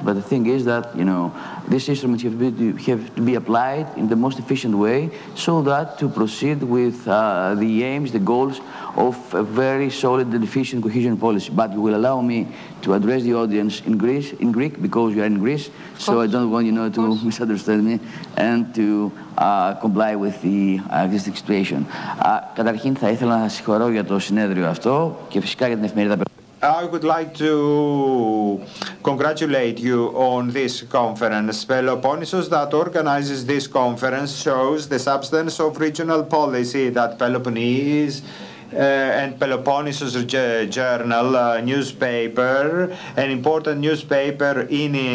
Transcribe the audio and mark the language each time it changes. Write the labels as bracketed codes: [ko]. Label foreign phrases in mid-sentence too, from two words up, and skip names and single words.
[en] But the thing is that, you know, these instruments have to be applied in the most efficient way, so that to proceed with the aims, the goals of a very solid and efficient cohesion policy. But you will allow me to address the audience in Greek, because you are in Greece, so I don't want, you know, to misunderstand me and to comply with the existing situation. [el] Καταρχήν θα ήθελα να σας συγχωρώ για το συνέδριο αυτό και φυσικά για την εφημερίδα. [en] I would like to congratulate you on this conference. Peloponnesos, that organizes this conference, shows the substance of regional policy that Peloponnese and Peloponnesos Journal newspaper, an important newspaper in